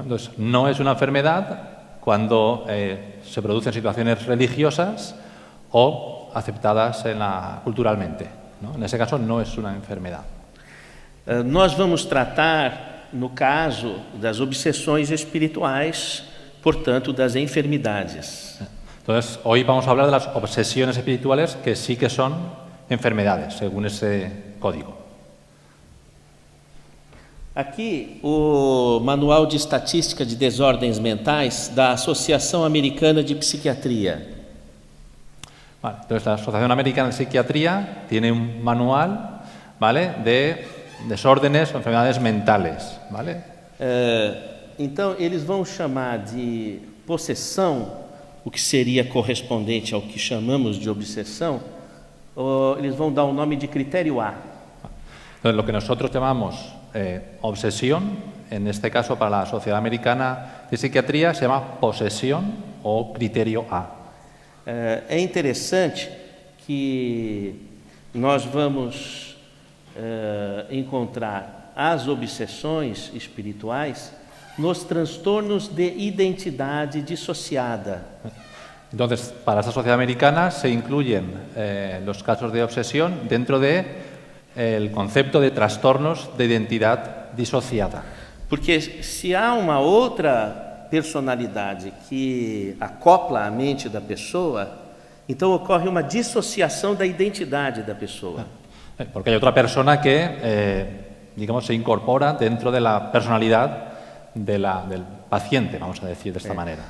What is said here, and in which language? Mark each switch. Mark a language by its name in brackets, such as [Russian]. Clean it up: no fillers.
[Spanish] Entonces, no es una enfermedad cuando se producen situaciones religiosas o aceptadas culturalmente, ¿no? En ese caso no es una enfermedad. [Portuguese] Nós vamos tratar, no caso das obsessões espirituais, portanto, das enfermidades. [Spanish] Entonces, hoy vamos a hablar de las obsesiones espirituales que sí que son enfermedades, según ese código. [Portuguese] Aqui, o Manual de Estatística de Desordens Mentais da Associação Americana de Psiquiatria. [Spanish] Vale, entonces, la Asociación Americana de Psiquiatría tiene un manual, ¿vale?, de desórdenes o enfermedades mentales, ¿vale? [Portuguese] Então, eles vão chamar de possessão, o que seria correspondente ao que chamamos de obsessão, eles vão dar o nome de critério A. [Spanish] Entonces, lo que nosotros llamamos obsesión, en este caso para la Sociedad Americana de Psiquiatría, se llama posesión o criterio A. [Portuguese] É interessante que nós vamos encontrar as obsessões espirituais nos transtornos de identidade dissociada. [Spanish] Entonces, para esta sociedad americana se incluyen los casos de obsesión dentro de el concepto de trastornos de identidad disociada. [Portuguese] Porque se há uma outra personalidade que acopla a mente da pessoa, então ocorre uma dissociação da identidade da pessoa. [Spanish] Porque hay otra persona que, digamos, se incorpora dentro de la personalidad del paciente, vamos a decir de esta manera.